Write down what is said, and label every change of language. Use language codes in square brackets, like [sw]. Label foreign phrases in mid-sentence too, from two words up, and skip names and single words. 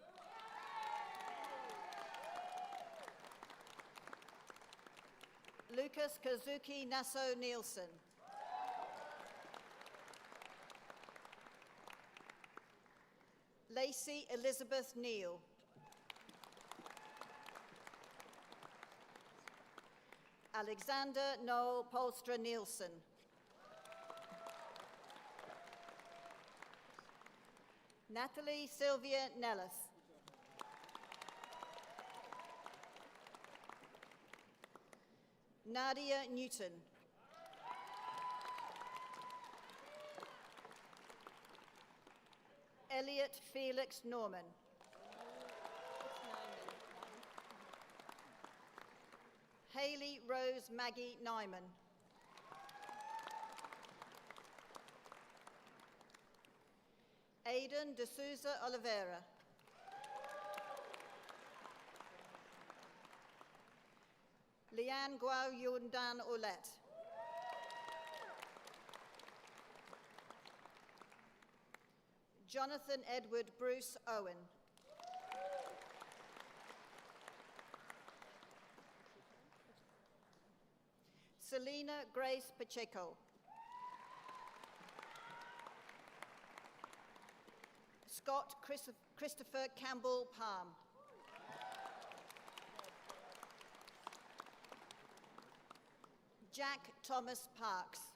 [en] Lucas Kazuki Nassau Nielsen. Lacey Elizabeth Neal. Alexander Noel Polstra Nielsen. Natalie Sylvia Nellis. Nadia Newton. Elliot Felix Norman. Haley Rose Maggie Nyman. Aidan D'Souza Oliveira. Leanne Guao Yundan Olet. Jonathan Edward Bruce Owen. Selena Grace Pacheco. Scott Christopher Campbell Palm. Jack Thomas Parks.